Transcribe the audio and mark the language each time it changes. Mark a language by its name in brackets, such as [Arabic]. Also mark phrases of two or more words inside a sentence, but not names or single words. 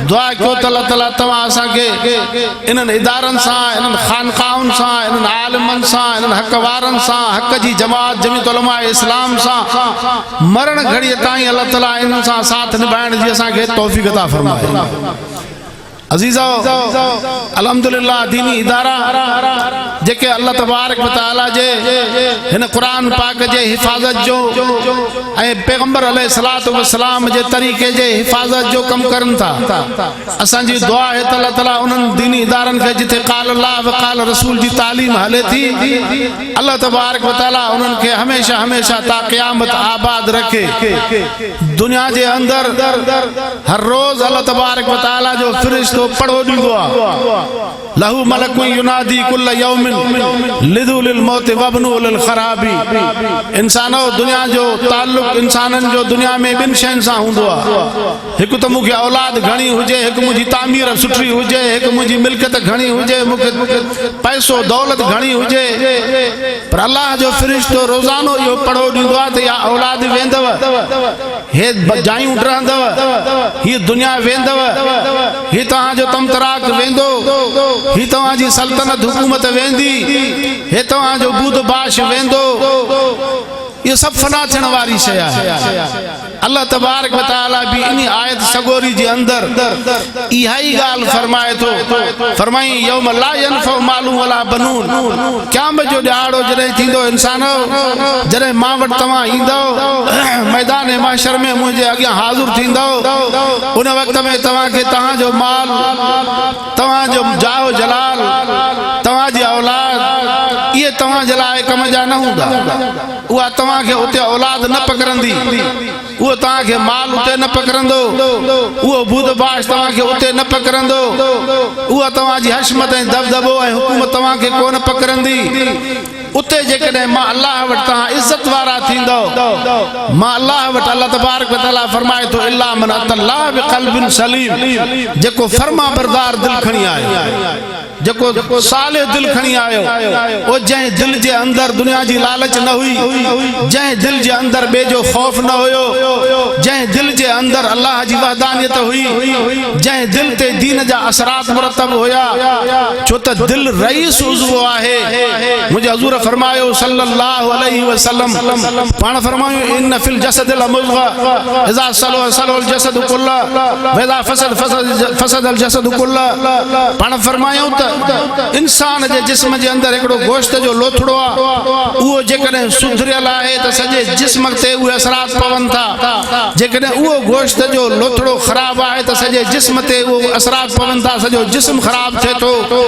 [Sindhi] दुआ कयो त अल्लाह ताला तव्हां असांखे इन्हनि इदारनि सां, इन्हनि ख़ानक़ाहुनि सां, इन्हनि आलिमनि सां, इन्हनि हक़ वारनि सां, हक़ जी जमात जमीअत उलमा इस्लाम सां मरण घड़ीअ ताईं अल्लाह ताला इन्हनि सां साथ निभाइण जी असांखे तौफ़ीक़ अता फ़रमाए। अज़ीज़ो अल्हम्दुलिल्लाह दीनी इदारा जेके अल्लाह तबारक व तआला जे हिन कुरान पाक जे हिफाज़त जो ऐं पैगंबर अलैहिस्सलातु व सलाम जे तरीक़े जे हिफाज़त जो कम करन था असांजी दुआ है त अल्लाह ताला उन्हनि दीनी इदारनि खे जिथे [Arabic] قال الله وقال الرسول [Sindhi] जी तालीम हले थी अल्लाह तबारक व तआला उन्हनि खे हमेशा हमेशा ता क़यामत आबाद रखे। दुनिया जे अंदर हर रोज़ अल्लाह तबारक व तआला जो फ़रिश्तो पढ़ो दींदो आहे [Arabic] له ملك ينادي كل يوم لدوا للموت وابنوا للخراب. [Sindhi] इंसानो दुनिया जो ताल्लुक इंसानन जो दुनिया में बिन शयन सां हूंदो आहे। हिकु त मूंखे औलाद घणी हुजे, हिकु मुंहिंजी तामीर सुठी हुजे, हिकु मुंहिंजी मिल्कियत घणी हुजे, मूंखे पैसो दौलत घणी हुजे, पर अल्लाह जो फ़रिश्तो रोज़ानो इहो पढ़ो ॾींदो आहे त या औलाद वेंदव, हे जायूं रहंदव, हीअ दुनिया वेंदव, ही तव्हांजो तमतराक वेंदो, ही तव्हांजी सल्तनत हुकूमत वेंदी, हे तव्हांजो बूदबाश वेंदो। ये सब फना थियण वारी शय आहे। अल्लाह तबारक व तआला भी इन आयत सगोरी जे अंदर इहा ई ॻाल्हि फरमाए थो, फरमाई [Arabic] يوم لا ينفع مال ولا بنون. [Sindhi] क़यामत जो ॾियारो जॾहिं थींदो इंसानो, जॾहिं मां वटि तव्हां ईंदो मैदान महशर में मुंहिंजे अॻियां हाज़िर थींदो, उन वक़्त में तव्हांखे तव्हांजो माल, तव्हांजो जाहो जलाल, तव्हांजी औलाद इहे तव्हांजे लाइ कम जा न हूंदा। उहा तव्हांखे उते औलाद न पकड़ंदी, उहो तव्हांखे माल उते न पकड़ंदो, उहो बूदबाश तव्हांखे उते न पकड़ंदो, उहा तव्हांजी हशमत ऐं दबदबो ऐं हुकूमत तव्हांखे कोन पकड़ंदी। उते जेकॾहिं मां अल्लाह वटि तव्हां इज़त वारा थींदो, मां अल्लाह वटि अल्लाह तबारक व तआला फरमाए थो [Arabic] إلا من الله بقلب سليم, [Sindhi] जेको फर्मा बरदार दिल खणी आयो, जेको साले दिल खणी आयो, ओ जंहिं दिल जे अंदर दुनिया जी लालच न हुई, जंहिं दिल जे अंदर ॿिए जो खौफ न हुयो, जंहिं दिल जे अंदर अल्लाह जी वहदानियत हुई, जंहिं दिल ते दीन जा असरात मुरतब हुया, छो त दिल रईस उज़्व आहे। मुंहिंजे हज़ूर फरमायो [Arabic] صلى الله عليه وسلم, [Sindhi] पाण फरमायो [Arabic] إن في الجسد مضغة إذا صلح صلح الجسد كله وإذا فسد الجسد كله. [Sindhi] पाण फरमायो त इंसान जे जिस्म जे अंदर हिकिड़ो गोश्त जो लोथड़ो आहे, उहो जेकॾहिं सुधरियल आहे त सॼे जिस्म ते उहे असरात पवनि था, जेकॾहिं उहो गोश्त जो लोथड़ो ख़राब आहे त सॼे जिस्म ते उहे असरात पवनि था, सॼो जिस्म ख़राब थिए थो।